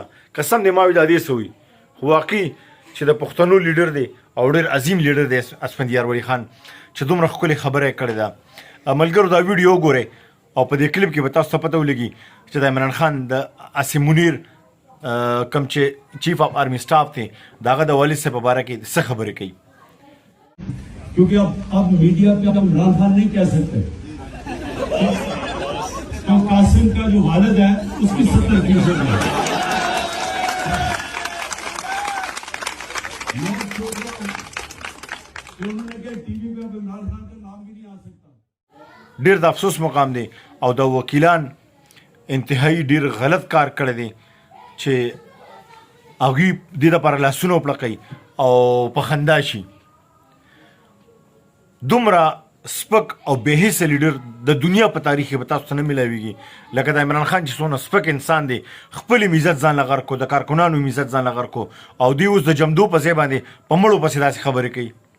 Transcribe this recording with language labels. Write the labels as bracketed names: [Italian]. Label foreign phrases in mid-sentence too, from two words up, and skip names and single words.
[Pashto] قسم دې ما وي دا دې څه وي خو واقعي چې د پښتنو لیډر دی او ډېر عظیم لیډر دی اسفندیار ولی خان چې دومره ښکلې خبره یې کړې ده. ملګرو دا ویډیو وګورئ او په دې کلیپ کې به تاسو ته پته ولګي چې د عمران خان د عاصم منیر کم چې [English] chief of army staff [Pashto] تھے داغه د والد سے په باره کې څه خبرې کوي. [Urdu] کیونکہ اب میڈیا پہ ہم عمران خان نہیں کہہ سکتے تو قاسم کا جو والد ہے اس کی 70% ہے. ٹی وی پہ اب عمران خان کا نام بھی نہیں آ سکتا. [Pashto] ډېر د افسوس مقام دی او د وکیلان انتهایی ډېر غلط کار کړی دی چې هغوی دې دپاره لاسونه وپړقوي او په خندا شي. دومره سپک او بې حسه لیډر د دنیا په تاریخ کې به تاسو ته نه میلاویږي لکه د عمران خان چې څونه سپک انسان دی خپل عزت ځان له غرق کو د کارکنانو عزت ځان له غرق کو او دوی اوس د جمدو په ځای باندې په مړو پسې داسې خبرې کوي.